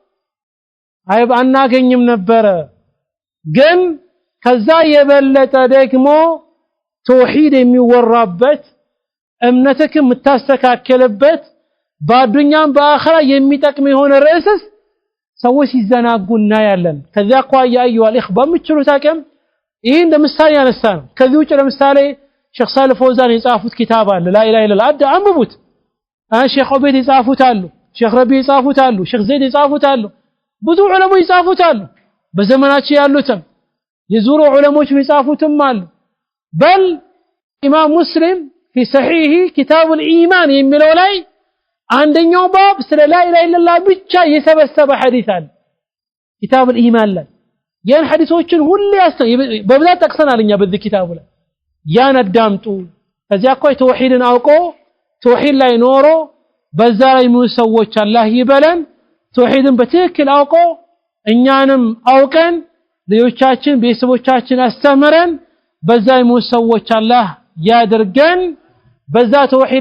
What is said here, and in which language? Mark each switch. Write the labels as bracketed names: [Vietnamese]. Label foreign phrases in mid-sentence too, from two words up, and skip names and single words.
[Amharic] አናገኝም ነበር ግን ከዛ የበለጠ ደግሞ ተውሂድ የሚወራበት እምነትክ የምታስተካከለበት በአዱኛም በአኺራ የሚጠቅም የሆነ ርዕስስ ሰዎች ይዘናጉና ያለን ከዛ አኳያ አዩዋ الإخوة በምችሉት አቅም ይሄ እንደምሳሌ ያነሳ ነው ከዚህ ውጭ ለምሳሌ ሼኽ ሳልህ ፈውዛን የጻፉት ኪታብ አለ [Arabic] لا إله إلا الله [Amharic] አንብቡት ሼክ ዑበይድ ይጻፉታሉ ሼክ ረቢ ይጻፉታሉ ሼክ ዘይድ ይጻፉታሉ ብዙ ዑለሞች ይጻፉታሉ በዘመናቸው ያሉትም የዙሩ ዑለሞች ይጻፉትም አሉ በል ኢማም ሙስሊም [Arabic] في صحيح كتاب الإيمان [Amharic] የሚለው ላይ አንደኛው ባብ ስለ [Arabic] لا إله إلا الله [Amharic] ብቻ የሰበሰበ ሐዲስ አለ [Arabic] كتاب الإيمان [Amharic] ላይ ያን ሐዲሶችን ሁሉ በብዛት ጠቅሰናልኛ በዚህ ኪታቡ ላይ ያን አዳምጡ ከዚያ እኮ ተውሂድን አውቆ ተውሂድ ላይ ኖሮ በዛ ላይ ሙሰዎች አላህ ይበለን ተውሂድን በትክክል አውቆ እኛንም አውቀን ልጆቻችን ቤተሰቦቻችን አስተምረን በዛ ሙሰዎች አላህ ያድርገን በዛ ተውሂድ